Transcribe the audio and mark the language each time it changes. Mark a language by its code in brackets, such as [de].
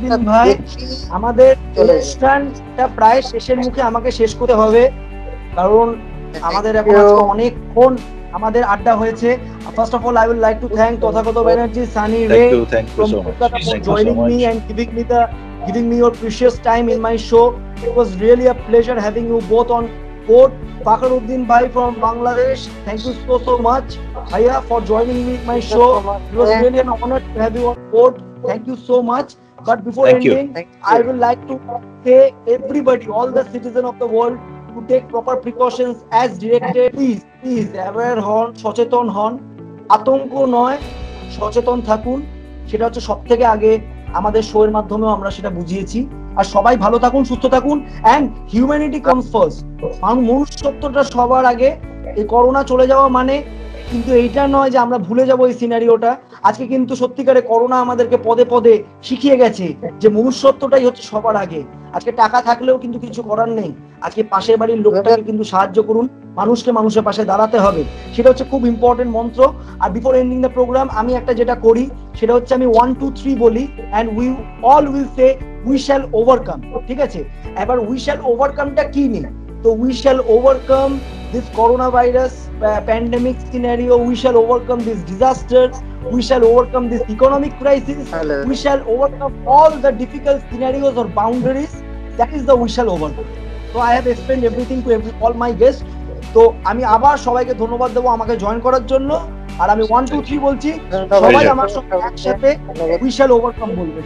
[bn] ভাই আমাদের অনুষ্ঠানটা প্রায় শেষের মুখে, আমাকে শেষ করতে হবে, কারণ আমাদের এখন অনেকক্ষণ আমাদের আড্ডা হয়েছে। [en] First of all, I would like to thank Tathagat Banerjee, Sunny Ray from Kolkata for joining me and giving me your precious time in my show. It was really a pleasure having you both on board. Fakharuddin Bhai from Bangladesh, thank you so much, Bhaiya, for joining me in my show. It was really an honor to have you on board. Thank you so much. But before ending, I would like to say everybody, all the citizens of the world, to take proper precautions as directed. Please aware [bn] হন, সচেতন হন, আতঙ্ক নয়, সচেতন থাকুন। সেটা হচ্ছে সবথেকে আগে আমাদের শো এর মাধ্যমেও আমরা সেটা বুঝিয়েছি। আর সবাই ভালো থাকুন, সুস্থ থাকুন, [en] And humanity comes first. [bn] মনুষ্যত্বটা সবার আগে। এই করোনা চলে যাওয়া মানে কিন্তু এইটা নয় যে আমরা ভুলে যাবো এই সিনারিওটা। আজকে কিন্তু সত্যিকারে করোনা আমাদেরকে পদে পদে শিখিয়ে গেছে যে মনুষ্যত্বটাই হচ্ছে সবার আগে। আজকে টাকা থাকলেও কিন্তু কিছু করার নেই, আজকে পাশের বাড়ির লোকটাকে কিন্তু সাহায্য করুন, মানুষকে মানুষের পাশে দাঁড়াতে হবে, সেটা হচ্ছে খুব ইম্পর্টেন্ট মন্ত্র। আর [en] before ending the programme [bn] আমি একটা যেটা করি সেটা হচ্ছে আমি 1 2 3 বলি, [en] And we all will say we shall overcome. [bn] ঠিক আছে, এবার [en] We shall ওভারকামটা কি নেই, তো we shall overcome this coronavirus pandemic scenario, we shall overcome this disaster, we shall overcome this economic crisis, we shall overcome all the difficult scenarios or boundaries. That is the we shall overcome. So I have explained everything to all my guests. [bn] তো আমি আবার সবাইকে ধন্যবাদ দেবো আমাকে join করার জন্য। আর আমি 1 2 3 বলছি, সবাই আমার সঙ্গে একসাথে [en] we shall overcome [bn] বলবে।